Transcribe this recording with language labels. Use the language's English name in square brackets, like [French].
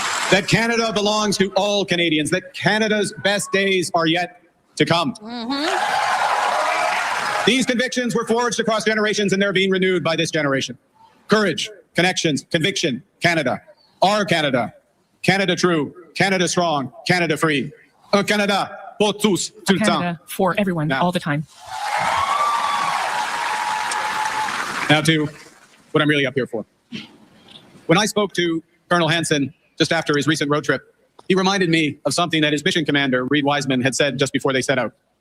[English] That Canada belongs to all Canadians, that Canada's best days are yet to come. These convictions were forged across generations, and they're being renewed by this generation. Courage, connections, conviction, Canada. Our Canada. Canada true, Canada strong, Canada free. [French] Un Canada pour tous, tout le temps. [English] Canada for everyone, all the time. Now to what I'm really up here for. When I spoke to Colonel Hansen just after his recent road trip, he reminded me of something that his mission commander, Reed Wiseman, had said just before they set out.